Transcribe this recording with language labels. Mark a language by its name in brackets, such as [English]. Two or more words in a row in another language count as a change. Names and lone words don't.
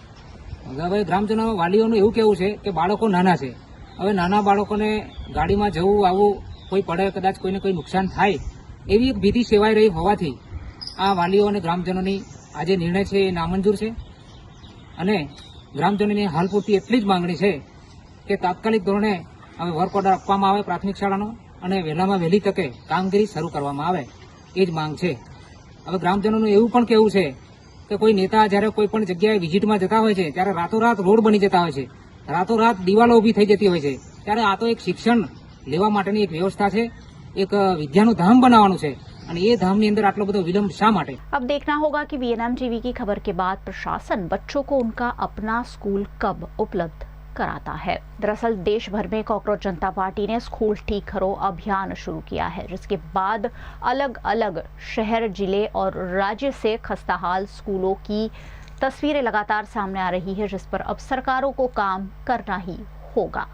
[Gujarati] હવે ગ્રામજનો વાલીઓનું એવું કહેવું છે કે બાળકો નાના છે, હવે નાના બાળકોને ગાડીમાં જવું આવું કોઈ પડે કદાચ કોઈને કોઈ નુકસાન થાય એવી એક ભીતિ સેવાઈ રહી હોવાથી આ વાલીઓ અને ગ્રામજનોની આ જે નિર્ણય છે એ નામંજૂર છે અને ગ્રામજનોની હાલ પૂરતી એટલી જ માંગણી છે કે તાત્કાલિક ધોરણે હવે [English] work order [Gujarati] આપવામાં આવે પ્રાથમિક શાળાનો અને વહેલામાં વહેલી તકે કામગીરી શરૂ કરવામાં આવે એ જ માંગ છે। હવે ગ્રામજનોનું એવું પણ કહેવું છે કે કોઈ નેતા જ્યારે કોઈ પણ જગ્યાએ વિઝિટમાં જતા હોય છે ત્યારે રાતોરાત રોડ બની જતા હોય છે, રાતોરાત દિવાલો ઊભી થઈ જતી હોય છે, ત્યારે આ તો એક શિક્ષણ લેવા માટેની એક વ્યવસ્થા છે, એક વિદ્યાનું ધામ બનાવવાનું છે અને એ ધામની અંદર આટલો બધો વિલંબ શા માટે? [Hindi] अब देखना होगा कि वीएनएम टीवी की खबर के बाद प्रशासन बच्चों को उनका अपना स्कूल कब उपलब्ध कराता है। दरअसल देश भर में कांग्रेस जनता पार्टी ने स्कूल ठीक करो अभियान शुरू किया है, जिसके बाद अलग अलग शहर, जिले और राज्य से खस्ताहाल स्कूलों की तस्वीरें लगातार सामने आ रही है, जिस पर अब सरकारों को काम करना ही होगा।